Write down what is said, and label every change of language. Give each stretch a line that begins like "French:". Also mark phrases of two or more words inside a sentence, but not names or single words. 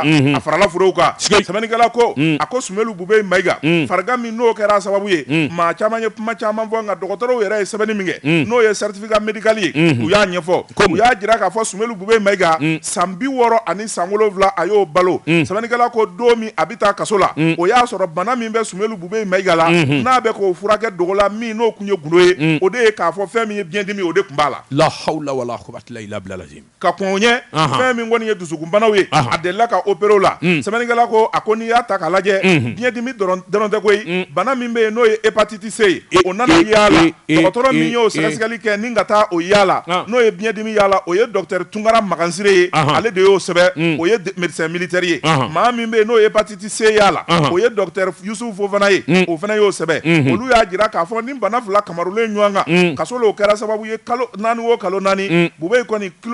Bambara: a farala forow kan sɛbɛnnikɛla ko a ko Sumelu Bube Mayiga farigan min n'o kɛra sababu ye maa caman ye kuma caman fɔ nka dɔgɔtɔrɔw yɛrɛ ye sɛbɛnni min kɛ n'o ye
French: certificat médical
Bambara: ye u y'a ɲɛfɔ u y'a jira k'a fɔ Sumelu Bube Mayiga san 60 ani san 7 a y'o balo sɛbɛnnikɛla ko don min a bɛ taa kaso la o y'a sɔrɔ bana min bɛ Sumelu Bube Mayiga la n'a bɛ k'o furakɛ dogo la min n'o kun ye gundo ye o de ye k'a fɔ fɛn min ye biyɛndimi o de kun b'a la
Arabic: لا حول ولا قوة إلا بالله
Bambara: ka kɔn o ɲɛ fɛn min kɔni ye dusukunbanaw ye a delila ka opéré o la sɛbɛnnikɛla ko a ko n'i y'a ta k'a lajɛ biyɛndimi dɔrɔn tɛ koyi bana min bɛ yen n'o ye
French: hépatite C
Bambara: ye o nana yaala dɔgɔtɔrɔ min y'o sɛgɛsɛgɛli kɛ ni ka taa o yaala n'o ye biyɛndimi yaala o ye docteur Tunkara Magansire ye ale de y'o sɛbɛn o ye
French: médecin militaire
Bambara: ye maa min bɛ yen n'o ye
French: hépatite C
Bambara: yaala o ye docteur Yusufu Fofana ye o fana y'o sɛbɛn olu y'a jira k'a fɔ ni bana fila kamarulen ɲɔgɔn kan kaso o kɛra sababu ye kalo 4 o kalo 4 Bube kɔni